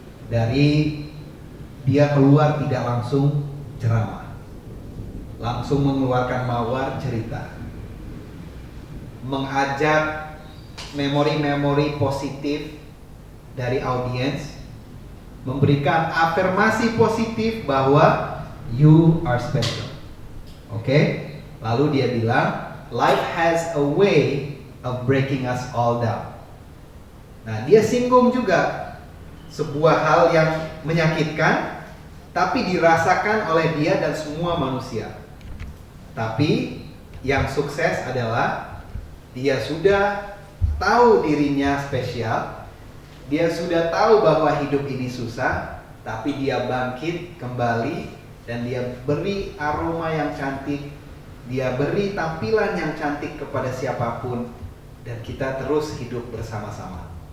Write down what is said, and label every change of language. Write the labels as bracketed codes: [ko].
[id] Dari dia keluar tidak langsung ceramah, langsung mengeluarkan mawar cerita, mengajak memori-memori positif dari audiens, memberikan afirmasi positif bahwa [en] you are special. [id] Oke? Lalu dia bilang, [en] life has a way of breaking us all down. [id] Nah, dia singgung juga sebuah hal yang menyakitkan, tapi dirasakan oleh dia dan semua manusia. Tapi yang sukses adalah dia sudah tahu dirinya spesial, dia sudah tahu bahwa hidup ini susah, tapi dia bangkit kembali dan dia beri aroma yang cantik, dia beri tampilan yang cantik kepada siapapun, dan kita terus hidup bersama-sama.